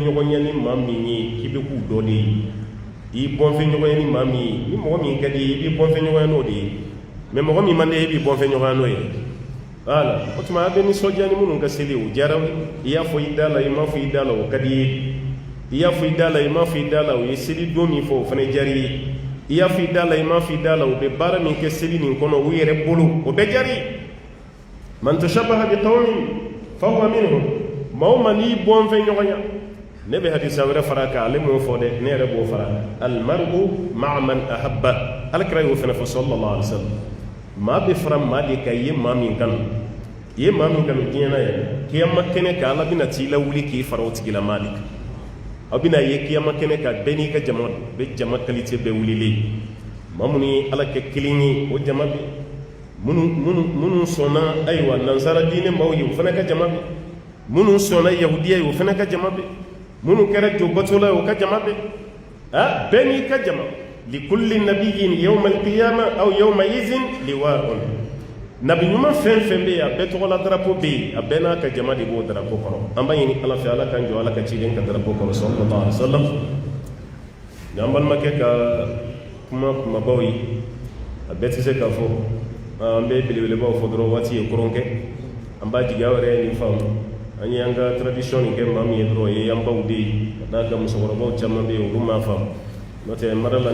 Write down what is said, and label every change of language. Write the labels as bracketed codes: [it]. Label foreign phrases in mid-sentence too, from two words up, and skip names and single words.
[bm] ɲɔgɔnya ni maa min ye k'i bɛ k'u dɔ de ye i y'i bɔnfɛn ɲɔgɔnya ni maa min ye ni mɔgɔ min ka di ye i b'i bɔnfɛn ɲɔgɔnya n'o de ye mɛ mɔgɔ min man di ye i b'i bɔnfɛn ɲɔgɔnya n'o ye voilà o tuma a bɛ nisɔndiya ni minnu ka seli o diyara i y'a fɔ i da la i m'a fɔ i da la o ka di ye i y'a fɔ i da la i m'a fɔ i da la o ye seli don min fɔ o fana diyara i ye i y'a fɔ i da la i m'a fɔ i da la o bɛ baara min kɛ seli nin kɔnɔ u yɛrɛ bolo o bɛɛ diyara i ye [ar] من تشبه بقوم فهو منهم [bm] maa o maa n'i bɔnfɛn ɲɔgɔnya ne bɛ hadisa wɛrɛ fara kan ale m'o fɔ dɛ ne yɛrɛ b'o fara [ar] المرء مع من أحب [bm] alakira y'o fana fɔ [ar] صلى الله عليه وسلم [bm] maa bɛ fara maa de kan i ye maa min kanu i ye maa min kanu diɲɛ na yɛrɛ kiyama kɛnɛ kan ala bɛna t'i lawuli k'i fara o tigila maa de kan aw bɛna ye kiyama kɛnɛ kan bɛɛ n'i ka jama bɛ jama qualité bɛɛ wulilen maa minnu ye ala kɛ kelen ye o jama bɛ minnu sɔnna ayiwa nansara diinɛ maaw ye o fana ka jama bɛ minnu sɔnna yahudiya ye o fana ka jama bɛ minnu kɛra jobatola ye o ka jama bɛ bɛɛ n'i ka jama [ar] لكل نبي يوم القيامة أو يوم إذ لواء [bm] nabi ɲuman fɛn fɛn bɛ yen a bɛɛ tɔgɔla darapo bɛ yen a bɛɛ n'a ka jama de b'o darapo kɔrɔ an b'a ɲini ala fɛ ala k'an jɔ ala ka ciden ka darapo kɔrɔ [ar] صلى الله عليه وسلم [bm] n'an balimakɛ ka kuma kumabaw ye a bɛɛ tɛ se k'a fɔ an bɛ belebelebaw fɔ dɔrɔn waati ye koron kɛ an b'a jigi aw yɛrɛ ye nin faamu an ye an ka tradition nin kɛ maa min ye dɔrɔn o ye an baw de ye ka d'a kan musokɔrɔbaw caman bɛ yen olu m'a faamu n'o tɛ mara la